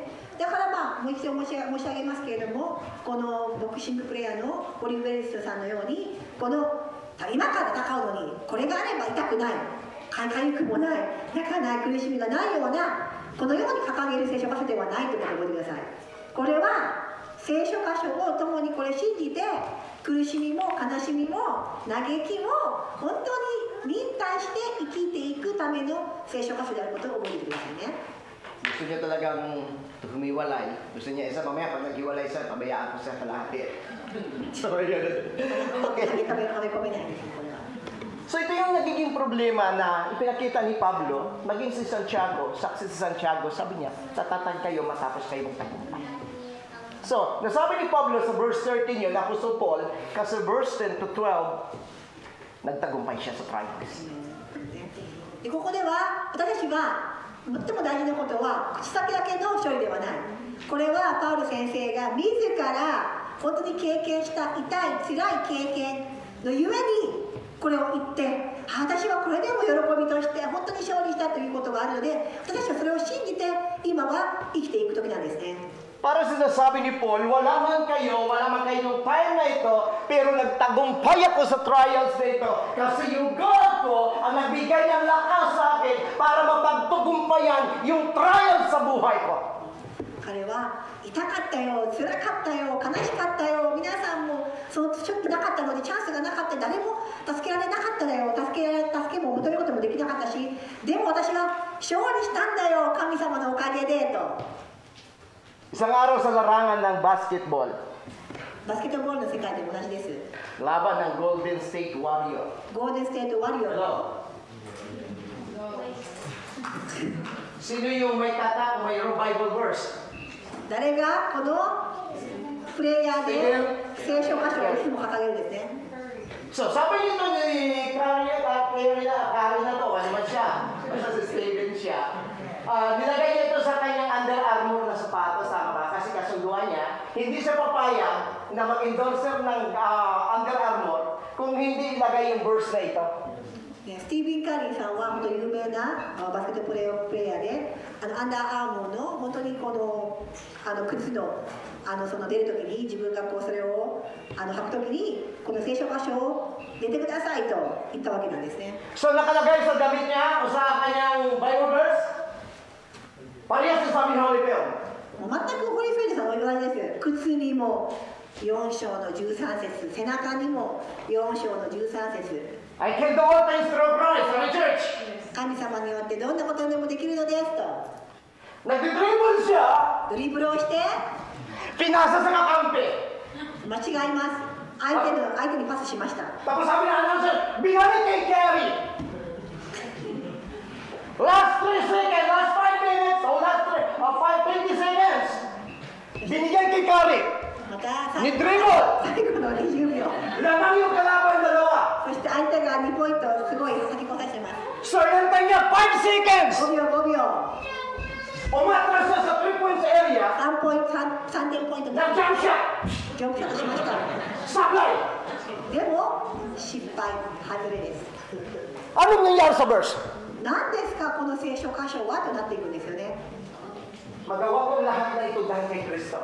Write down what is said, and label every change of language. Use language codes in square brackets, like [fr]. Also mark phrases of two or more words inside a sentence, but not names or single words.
[ja] だからもう一度申し上げますけれども、このボクシングプレーヤーのオリーブ・エリスさんのように、今から戦うのにこれがあれば痛くない、かゆくもない、痛かない、苦しみがないような、このように掲げる聖書箇所ではないということを覚えてください。これは聖書箇所を共に信じて、苦しみも悲しみも嘆きも本当に忍耐して生きていくための聖書箇所であることを覚えてくださいね。 [tl] Gusto niya talagang humiwalay. Gusto niya isa mamaya pag naghiwalay siya, pabayaan ko siya kalahati. So, yun. Okay. So, ito yung nagiging problema na ipinakita ni Pablo, maging si Santiago, saksi si Santiago, sabi niya, tatatan kayo matapos kayo magtagumpay. So, nasabi ni Pablo sa verse 13 yun, Apostle Paul, kasi [en] verse 10 to 12, [tl] nagtagumpay siya sa trials. [ja] でここでは私たちは最も大事なことは口先だけの勝利ではない。これはパウル先生が自ら本当に経験した痛い辛い経験のゆえにこれを言って、私はこれでも喜びとして本当に勝利したということがあるので、私はそれを信じて今は生きていく時なんですね。 [tl] Para sinasabi ni Paul, wala man kayong time na ito, pero nagtagumpay ako sa trials na ito. Kasi yung God ko ang nagbigay ng lakas sa akin para mapagtagumpayan yung trials sa buhay ko. [ja] 彼は痛かったよ、辛かったよ、悲しかったよ、皆さんもそのちょっとなかったのでチャンスがなかった、誰も助けられなかっただよ、助けも求めることもできなかったし、でも私は勝利したんだよ、神様のおかげでと。 [tl] Isang araw sa larangan ng basketball, [ja] バスケットボールの世界でも同じです。 [tl] laban ng Golden State Warrior. [ja] ゴールデンステートワリオー。 [tl] Sino yung may tata o may [en] Bible verse? [ja] 誰がこのプレイヤーで聖書箇所をいつも掲げるんですね。 [tl] So, sabi nito ni Karina to, ano man siya? Basta si Steven siya. Nilagay niya ito sa kanyang Under Armour na sapatos, tama ba? Kasi kasunduan niya, hindi siya papayag na mag-endorser ng Under Armour kung hindi ilagay yung verse na ito. [ja] スティーブン・カリーさんは本当に有名なバスケットプレーヤーで、アンダーアーモーの本当にこの靴のその出るときに自分がそれを履くときにこの聖書箇所を出てくださいと言ったわけなんですね。 [tl] So, nakalagay sa damit niya o sa kanyang [en] Bible verse, [tl] parehas sa sabi ng Holy Bible. [ja] 全くホリーフェルドさんも言われです。靴にも4章の13節、背中にも4章の13節。 [en] I can do all things through Christ in the church. [ja] 神様によってどんなことでもできるのですと。 [tl] Nagdidribble siya, [ja] ドリブルをして [tl] pinasa sa kakampi. [ja] 間違います。相手にパスしました。 [tl] Tapos sabi ng announcer, binalik kay Kerry. [en] Last 3 seconds, last 5 minutes, [tl] o [en] last 20 seconds. [tl] Binigay kay Kerry. [ja] また最 [tl] Ni dribble. [ja] 後の20秒。 [tl] Lamang yung kalaban dalawa. [ja] そして相手が2ポイントをすごい先越さしてます。 [tl] So, inantay niya 5 seconds. [ja] 5 秒5秒。 [tl] Umatras siya sa [en] 3 points area. [ja] 3 点ポイントで [tl] Nag-jump shot. [ja] ジャンプショットしました。 [tl] Sablay. [ja] でも失敗、外れです。 [tl] Anong nangyari sa verse? [ja] 何ですかこの聖書箇所はとなっていくんですよね。 [tl] Magawa ko lahat na ito dahil kay Kristo.